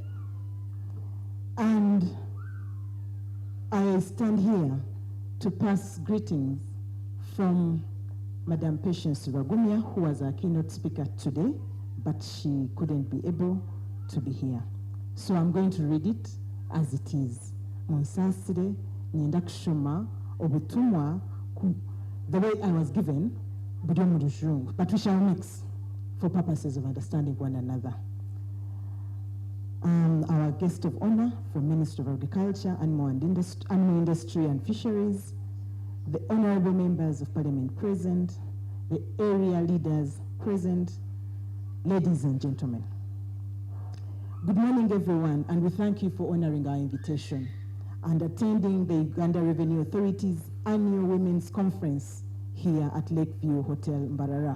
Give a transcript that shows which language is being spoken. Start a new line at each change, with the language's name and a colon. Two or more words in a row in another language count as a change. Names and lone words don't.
English: And I stand here to pass greetings from Madam Patience Ragumia, who was our keynote speaker today, but she couldn't be able to be here. So I'm going to read it as it is.
Nyankole: Monsasire nienda kushoma obutumwa
English: the way I was given, but we shall mix for purposes of understanding one another. Our guest of honor from Ministry of Agriculture, Animal Industry and Fisheries, the honorable members of Parliament present, the area leaders present, Ladies and gentlemen, good morning everyone, and we thank you for honoring our invitation and attending the Uganda Revenue Authority's annual Women's Conference here at Lakeview Hotel Mbarara.